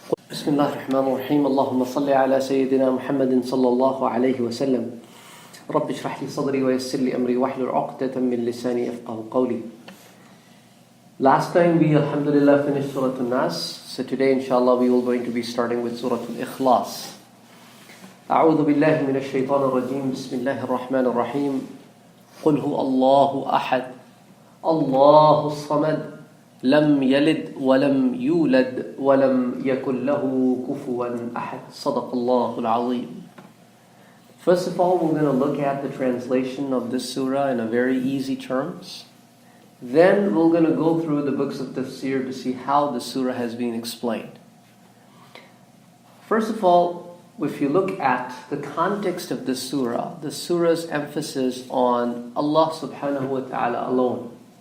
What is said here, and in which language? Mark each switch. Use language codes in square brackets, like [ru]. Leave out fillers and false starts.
[ar] بسم الله الرحمن الرحيم اللهم صل على سيدنا محمد صلى الله عليه وسلم رب اشرح لي صدري ويسر لي أمري واحلل عقدة من لساني يفقهوا قولي. [en] Last time we alhamdulillah finished Surah Al-Nas. So today inshallah we will going to be starting with Surah Ikhlas. [ar] أعوذ بالله من الشيطان الرجيم بسم الله الرحمن الرحيم قل هو الله أحد الله الصمد لم يلد ولم يولد ولم يكن له كفوا أحد صدق الله العظيم. [en] First of all, we're going to look at the translation of this surah in a very easy terms. Then we're going to go through the books of Tafseer to see how the surah has been explained. First of all, if you look at the context of this surah, the surah's emphasis on Allah subhanahu wa ta'ala alone.